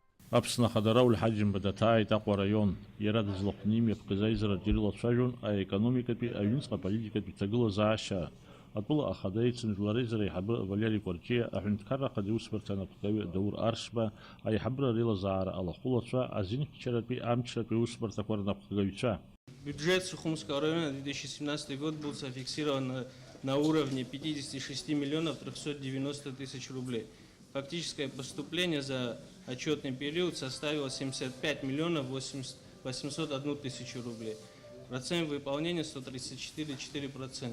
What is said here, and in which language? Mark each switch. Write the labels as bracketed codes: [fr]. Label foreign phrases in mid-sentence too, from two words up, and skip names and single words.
[ab] Аԥсны ахадара улҳаџьымба даҭааит Аҟәа араион. Иара дызлахәны имҩаԥгаз аизараҿы ирылацәажәон аекономикатәи, аҩнуҵҟа политикатәи ҭагылазаашьа. Атәыла ахада еицынжәлареизара аиҳабы Валери Кәарҷиа, аҳәынҭқарра ахада аусбарҭа анапхгаҩы Даур Аршба, аиҳабыра реилазаара алахәылацәа, азинхьчаратәи амчратәи аусбарҭақәа рнапхгаҩцәа. [ru] Бюджет Сухумского района на 2017 год был зафиксирован на уровне 56 миллионов 390 тысяч рублей. Фактическое поступление за отчетный период составило 75 миллионов 801 тысячу рублей. Процент выполнения 134,4%.